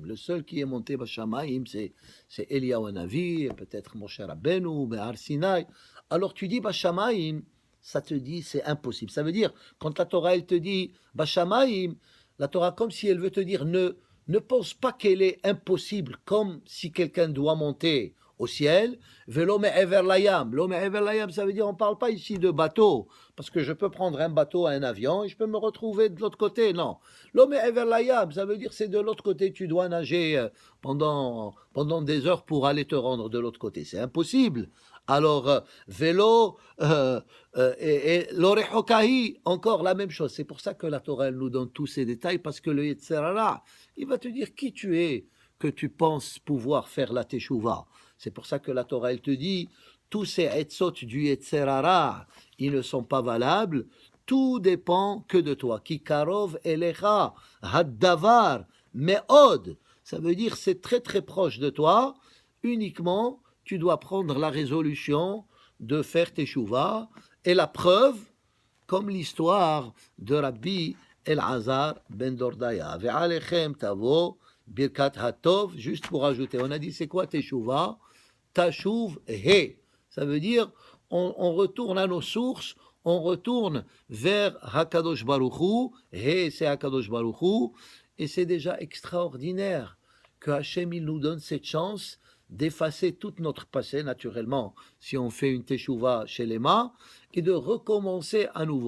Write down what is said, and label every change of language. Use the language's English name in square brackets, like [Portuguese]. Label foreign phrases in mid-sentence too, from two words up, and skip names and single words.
[French] Le seul qui est monté Bashamaim, c'est Eliyahu Hanavi, peut-être Moshe Rabbeinu, [Hebrew] בהר סיני. [French] Alors tu dis Bashamaim, ça te dit c'est impossible. Ça veut dire, quand la Torah elle te dit Bashamaim, la Torah comme si elle veut te dire ne pense pas qu'elle est impossible, comme si quelqu'un doit monter au ciel. [Hebrew] ולא מעבר לים. לא מעבר לים, [French] ça veut dire on ne parle pas ici de bateau, parce que je peux prendre un bateau, un avion, et je peux me retrouver de l'autre côté. Non. [Hebrew] לא מעבר לים, [French] ça veut dire c'est de l'autre côté, tu dois nager pendant des heures pour aller te rendre de l'autre côté. C'est impossible. Alors, vélo, et l'orechokahi, encore la même chose. C'est pour ça que la Torah elle nous donne tous ces détails, parce que le Yetzirah, il va te dire qui tu es, que tu penses pouvoir faire la teshuva. C'est pour ça que la Torah, elle te dit, tous ces etzot du Yetzirah, ils ne sont pas valables, tout dépend que de toi. [Hebrew] כי קרוב אליך, הדבר, מאד. [French] Ça veut dire, c'est très très proche de toi, uniquement, tu dois prendre la résolution de faire teshuva, et la preuve, comme l'histoire de Rabbi Elazar ben Dordaya. [Hebrew] ועליהם תבוא, ברכת טוב, [French] juste pour ajouter, on a dit, c'est quoi teshuva? [Hebrew] תשוב ה. [French] Ça veut dire, on retourne à nos sources, on retourne vers Hakadosh Baruch Hu, he c'est Hakadosh Baruch Hu, et c'est déjà extraordinaire que Hachem il nous donne cette chance d'effacer tout notre passé, naturellement, si on fait une teshuva chez les mains, et de recommencer à nouveau.